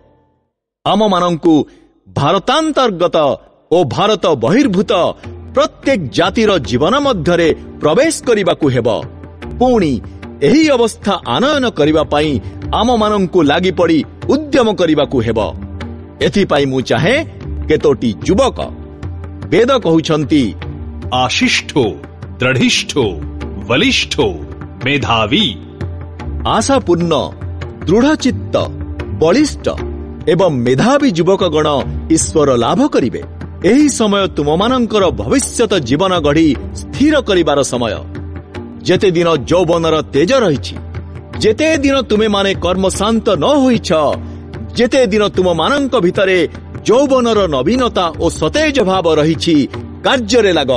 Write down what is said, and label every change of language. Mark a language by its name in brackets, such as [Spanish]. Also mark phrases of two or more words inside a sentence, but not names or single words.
[Odia] ଆମମାନଙ୍କୁ ଭାରତାନ୍ତର୍ଗତ ଓ ଭାରତ ବହିର୍ଭୂତ ପ୍ରତ୍ୟେକ ଜାତିର ଜୀବନ ମଧ୍ୟରେ ପ୍ରବେଶ କରିବାକୁ ହେବ। ପୁଣି ଏହି ଅବସ୍ଥା ଆନୟନ କରିବା ପାଇଁ ଆମମାନଙ୍କୁ ଲାଗିପଡ଼ି ଉଦ୍ୟମ କରିବାକୁ ହେବ। ଏଥିପାଇଁ ମୁଁ ଚାହେଁ କେତୋଟି ଯୁବକ, ବେଦ କହୁଛନ୍ତି, [Sanskrit] आशिष्ठो दृढ़िष्ठो बलिष्ठो मेधावी। [Odia] ଆଶାପୂର୍ଣ୍ଣ, ଦୃଢ଼ଚିତ୍ତ, ବଳିଷ୍ଠ ଏବଂ ମେଧାବୀ ଯୁବକଗଣ ଈଶ୍ୱର ଲାଭ କରିବେ। ଏହି ସମୟ ତୁମମାନଙ୍କର ଭବିଷ୍ୟତ ଜୀବନ ଗଢ଼ି ସ୍ଥିର କରିବାର ସମୟ। ଯେତେ ଦିନ ଯୌବନର ତେଜ ରହିଛି, ଯେତେ ଦିନ ତୁମେମାନେ କର୍ମଶାନ୍ତ ନ ହୋଇଛ, ଯେତେ ଦିନ ତୁମମାନଙ୍କ ଭିତରେ ଯୌବନର ନବୀନତା ଓ ସତେଜ ଭାବ ରହିଛି, କାର୍ଯ୍ୟରେ ଲାଗ।